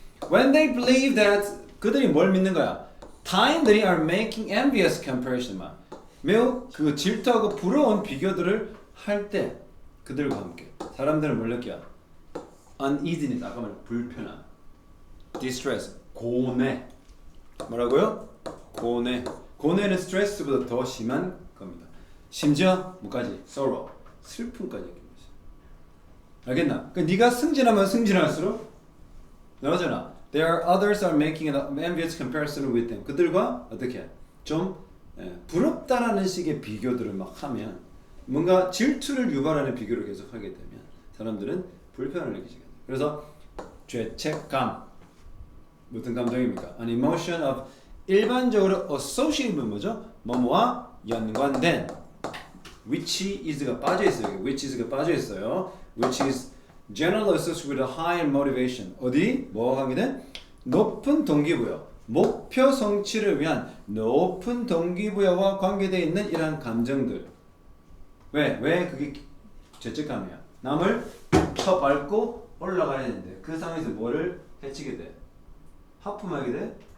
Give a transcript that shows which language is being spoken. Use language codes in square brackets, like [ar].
[en] When they believe that [ko] 그들이 뭘 믿는 거야? 타인들이 [en] are making envious comparison. [ko] 매우 그 질투하고 부러운 비교들을 할 때 그들과 함께 사람들은 뭘 느껴? uneasiness, 아까 말한 불편함, distress, 고뇌. 뭐라고요? 고뇌는 스트레스보다 더 심한 겁니다. 심지어 뭐까지? sorrow, 슬픔까지 느낍니다. 알겠나? 그러니까 네가 승진하면 승진할수록 나오잖아. [en] There are others are making an envious comparison with them. [ko] 그들과 어떻게 좀 부럽다라는 식의 비교들을 막 하면 뭔가 질투를 유발하는 비교를 계속 하게 되면 사람들은 불편을 느끼게 됩니다. 그래서 죄책감, 무슨 감정입니까? [en] An emotion of [ko] 일반적으로 [en] associate는 [ko] 뭐죠? 뭐뭐와 연관된 [en] which is [ko] 가 빠져 있어요. [en] which is [ko] 가 빠져 있어요. [en] which is generally associated with a high motivation. [ko] 어디? 뭐와 관계된? 높은 동기부여. 목표 성취를 위한 높은 동기부여와 관계되어 있는 이러한 감정들. 왜? 왜 그게 죄책감이야? 남을 쳐밟고 올라가야 되는데 그 상황에서 뭐를 해치게 돼? 하품하게 돼?